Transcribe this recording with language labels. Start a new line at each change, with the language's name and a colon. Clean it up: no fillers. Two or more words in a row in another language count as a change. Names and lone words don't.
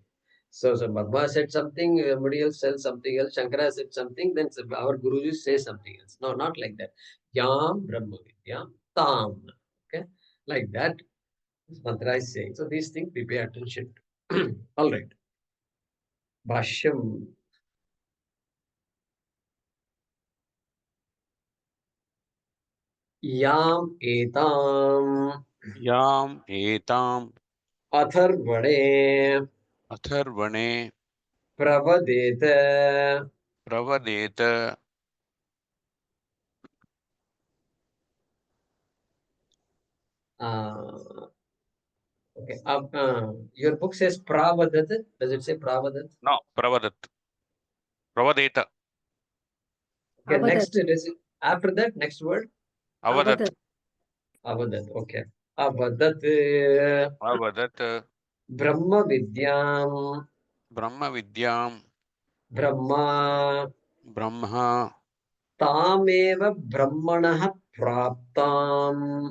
English: So Brahma said something, somebody else said something else, Shankara said something, then our Guruji say something else. No, not like that.
Sanskrit: Yam Brahma Vidya Tam.
English: Okay, like that. This mantra is saying. So these things we pay attention to. All right.
Sanskrit: Bhaashyam. Yam etam Yam etam atharvane atharvane pravadeta. pravadeta.
English: Okay. Your book says pravadat. Does it say pravadat? No, pravadat. Pravadeta. Okay.
Sanskrit: Avadat.
English: Next, after that, next word.
Sanskrit: Avadat. Avadat. Avadat. Okay. Avadat. Avadat. Brahma vidyam. Brahma vidyam. Brahma. Brahma. Tameva brahmanah praptam.